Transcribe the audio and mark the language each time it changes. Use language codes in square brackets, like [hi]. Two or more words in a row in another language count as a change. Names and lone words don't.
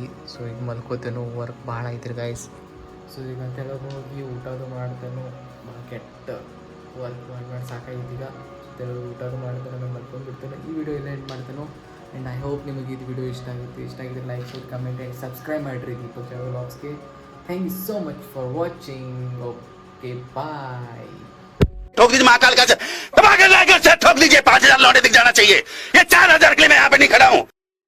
[kn] ಸೊ ಈಗ ಮಲ್ಕೋತೇನು, ವರ್ಕ್ ಭಾಳ ಐತ್ರಿ ಗೈಸ್. ಸೊ ಈಗ ತೆಳಗೆ ಹೋಗಿ ಊಟದು ಮಾಡ್ತೇನೆ. ಕೆಟ್ಟ ವರ್ಕ್ ಮಾಡಿ ಸಾಕಾಗಿತ್ತು ಈಗ. ತೆಳಗೆ ಊಟದು ಮಾಡ್ತೇನೆ, ನಾನು ಮಲ್ಕೊಂಡ್ಬಿಡ್ತೇನೆ. ಈ ವಿಡಿಯೋ ಎಲ್ಲ ಎಂಡ್ ಮಾಡ್ತೇನೆ. [en] and I hope [kn] ನಿಮಗೆ ಇದು ವಿಡಿಯೋ ಇಷ್ಟ ಆಗಿದ್ರೆ [en] like share comment and subscribe [kn] ಮಾಡಿರಿ ದೀಪಕ್ ಟ್ರಾವೆಲ್ ವ್ಲಾಗ್ಸ್ಗೆ. [en] Thank you so much for watching. Okay bye. [hi] ठोक दीजिए महाकाल का ठोक लीजिए 5,000 लौटे दिख जाना चाहिए। ये 4,000 के लिए मैं यहाँ पे नहीं खड़ा हूँ।